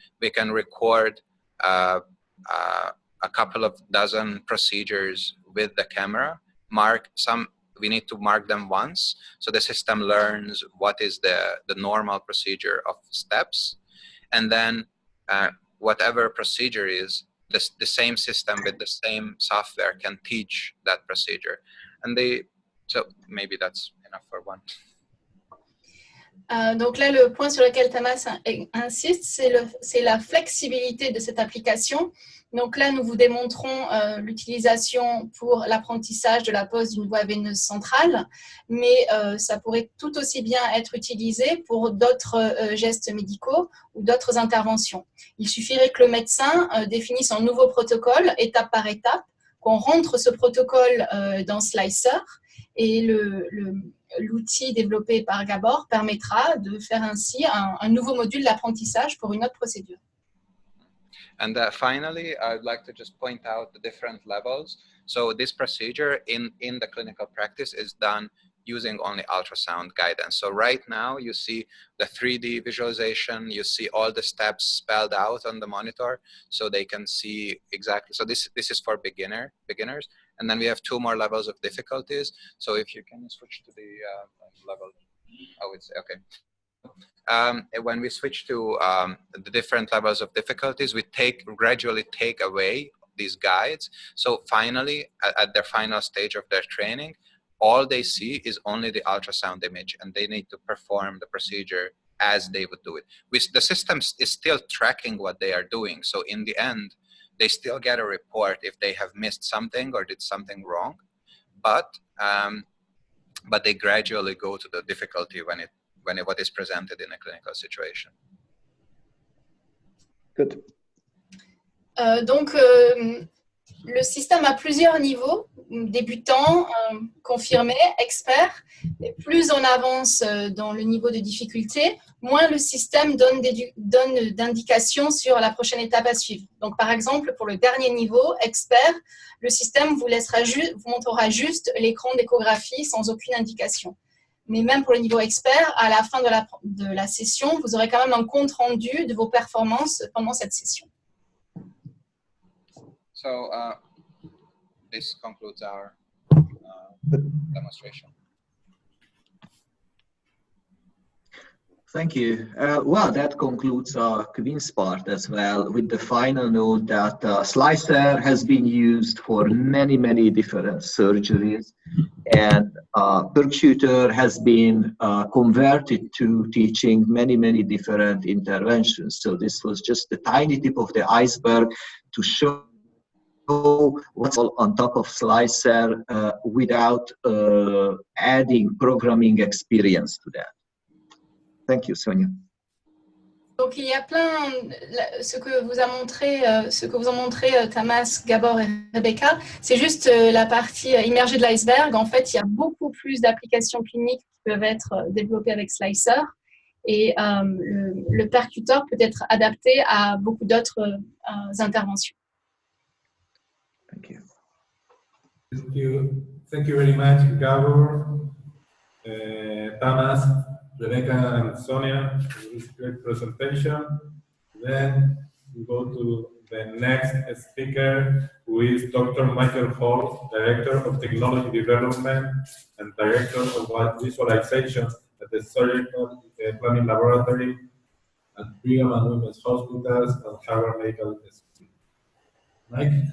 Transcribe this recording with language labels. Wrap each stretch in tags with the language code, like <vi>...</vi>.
<en>We can record a couple of dozen procedures with the camera, we need to mark them once, so the system learns what is the normal procedure of steps, and then whatever procedure is, the same system with the same software can teach that procedure. And so maybe that's enough for one.</en> <fr>Donc là, le point sur lequel Tamas insiste, c'est la flexibilité de cette application. Donc là, nous vous démontrons l'utilisation pour l'apprentissage de la pose d'une voie veineuse centrale, mais ça pourrait tout aussi bien être utilisé pour d'autres gestes médicaux ou d'autres interventions. Il suffirait que le médecin définisse un nouveau protocole, étape par étape, qu'on rentre ce protocole dans Slicer, et l'outil développé par Gabor permettra de faire ainsi un nouveau module d'apprentissage pour une autre procédure.</fr> <en>And finally, I'd like to just point out the different levels. So this procedure in the clinical practice is done using only ultrasound guidance. So right now you see the 3D visualization, you see all the steps spelled out on the monitor so they can see exactly. So this is for beginners. And then we have 2 more levels of difficulties. So if you can switch to the level, I would say, okay. When we switch to the different levels of difficulties, we gradually take away these guides. So finally, at their final stage of their training, all they see is only the ultrasound image, and they need to perform the procedure as they would do it. The system is still tracking what they are doing. So in the end, they still get a report if they have missed something or did something wrong. But they gradually go to the difficulty when what is presented in a clinical situation. Good.</en> <fr>Donc, le système a plusieurs niveaux, débutant, confirmé, expert. Et plus on avance dans le niveau de difficulté, moins le système donne d'indications sur la prochaine étape à suivre. Donc, par exemple, pour le dernier niveau, expert, le système vous montrera juste l'écran d'échographie sans aucune indication. Mais même pour le niveau expert, à la fin de la session, vous aurez quand même un compte rendu de vos performances pendant cette session.</fr> <en>So this concludes our demonstration. Thank you. Well, that concludes our Queen's part as well, with the final note that Slicer has been used for many, many different surgeries, and Berkshire has been converted to teaching many, many different interventions. So this was just the tiny tip of the iceberg to show what's all on top of Slicer without adding programming experience to that. Thank you, Sonia.</en> <fr>Donc il y a plein, ce que vous ont montré Tamas, Gabor et Rebecca, c'est juste la partie immergée de l'iceberg. En fait, il y a beaucoup plus d'applications cliniques qui peuvent être développées avec Slicer, et le percuteur peut être adapté à beaucoup d'autres interventions.</fr> <en>Thank you. Thank you very much, Gabor, Tamas, Rebecca, and Sonia, for this great presentation. Then we go to the next speaker, who is Dr. Michael Hall, Director of Technology Development and Director of Visualization at the Surgical Planning Laboratory at Brigham and Women's Hospitals and Harvard Medical School. Mike?</en>